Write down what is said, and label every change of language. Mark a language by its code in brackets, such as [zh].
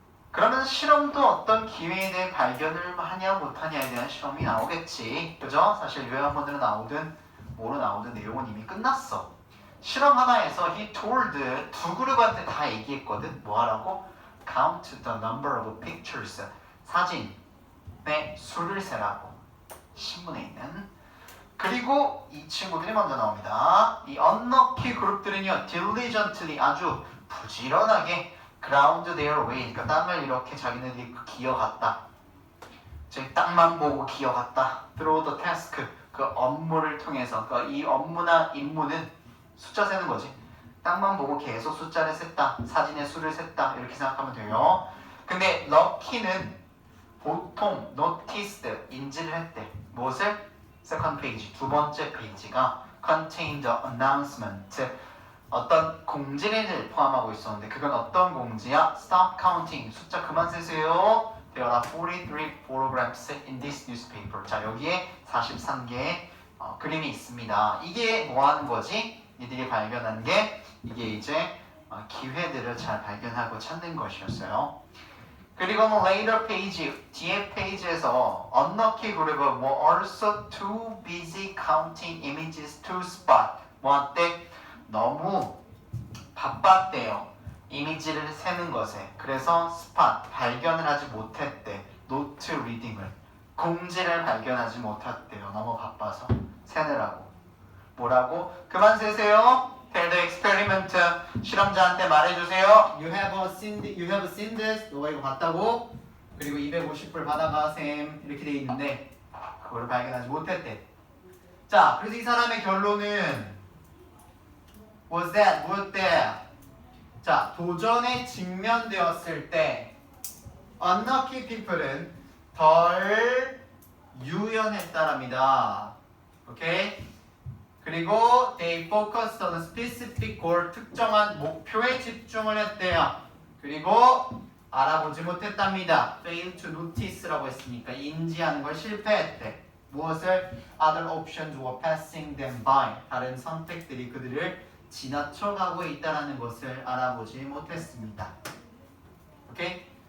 [ko] 그러면 실험도 어떤 기회에 대해 발견을 하냐 못하냐에 대한 실험이 나오겠지. 그죠? 사실 요양원으로 나오든 뭐로 나오든 내용은 이미 끝났어. 실험 하나에서 [en] he told [ko] 두 그룹한테 다 얘기했거든. 뭐 하라고? [en] Count the number of pictures. [ko] 사진의 수를 세라고. 신문에 있는. 그리고 이 친구들이 먼저 나옵니다. 이 unlucky 그룹들은요. [en] diligently [ko] 아주 부지런하게 [en] ground their way. [ko] 그러니까 땅을 이렇게 자기네들이 기어갔다. 즉 땅만 보고 기어갔다. [en] through the task. [ko] 그 업무를 통해서 그러니까 이 업무나 임무는 숫자 세는 거지. 땅만 보고 계속 숫자를 셌다. 사진의 수를 셌다. 이렇게 생각하면 돼요. 근데 lucky는 보통 noticed 인지를 했대. 무엇을? [en] second page [ko] 두 번째 페이지가 [en] contained announcement [ko] 어떤 공지를 포함하고 있었는데 그건 어떤 공지야? [en] Stop counting [ko] 숫자 그만 세세요. [en] There are 43 photographs in this newspaper. [ko] 자 여기에 43개의 그림이 있습니다. 이게 뭐 하는 거지? 이들이 발견한 게 이게 이제 기회들을 잘 발견하고 찾는 것이었어요. [en] 그리고는 later page [ko] 뒤에 페이지에서 [en] unlucky 그룹은 뭐 also too busy counting images to spot [ko] 뭐 한때 너무 바빴대요. 이미지를 세는 것에. 그래서 spot 발견을 하지 못했대. [en] note reading을 [ko] 공지를 발견하지 못했대요. 너무 바빠서 세느라고. 뭐라고? 그만 세세요. [en] Tell the experiment [ko] 실험자한테 말해주세요. [en] You have seen this. [ko] 너가 이거 봤다고? 그리고 250불 받아가 쌤 이렇게 돼 있는데 그걸 발견하지 못했대. 자, 그래서 이 사람의 결론은 [en] was that [ko] 뭐였대? 자, 도전에 직면되었을 때 [en] unlucky people은 [ko] 덜 유연했다랍니다. 오케이? 그리고 [en] they focused on a specific goal [ko] 특정한 목표에 집중을 했대요. 그리고 알아보지 못했답니다. [en] fail to notice라고 [ko] 했으니까 인지하는 걸 실패했대. 무엇을? [en] other options were passing them by [ko] 다른 선택들이 그들을 지나쳐가고 있다는 것을 알아보지 못했습니다. 오케이?